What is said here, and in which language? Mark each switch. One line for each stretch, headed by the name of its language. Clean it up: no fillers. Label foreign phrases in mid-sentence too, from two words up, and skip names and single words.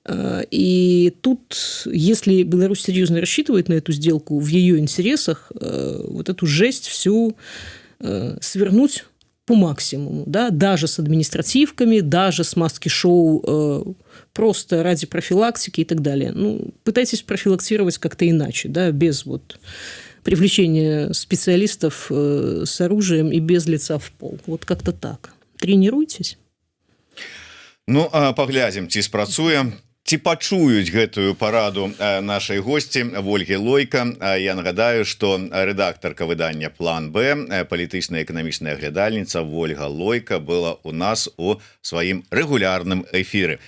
Russian: И тут, если Беларусь серьезно рассчитывает на эту сделку, в ее интересах вот эту жесть всю свернуть по максимуму, да, даже с административками, даже с маски-шоу, просто ради профилактики и так далее. Ну, пытайтесь профилактировать как-то иначе, да, без вот привлечения специалистов с оружием и без лица в пол. Вот как-то так. Тренируйтесь.
Belarusian: Ну, паглядзім, ці спрацуе. Ці пачуюць гэтую параду нашай госці Вольгі Лойка. Я нагадаю, што рэдактарка выдання «План Б», палітычная эканамічная аглядальніца Вольга Лойка была у нас у сваім рэгулярным эфіры.